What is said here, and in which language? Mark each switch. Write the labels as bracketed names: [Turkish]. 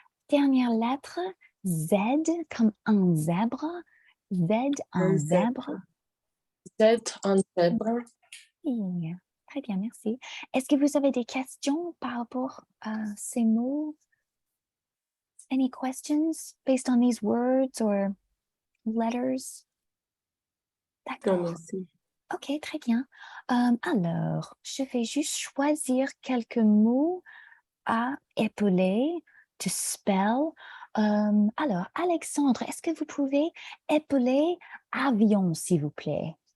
[French] Dernière lettre, Z comme un zèbre. Z, un zèbre. Z en zèbre. Oui, très bien, merci. Est-ce que vous avez des questions par rapport à ces mots? [English] Any questions based on these words or letters? [French] Non, D'accord. merci. OK, très bien. Alors, je vais juste choisir quelques mots à épeler, [English] to spell. [French] Alors, Alexandre, est-ce que vous pouvez épeler avion, s'il vous plaît?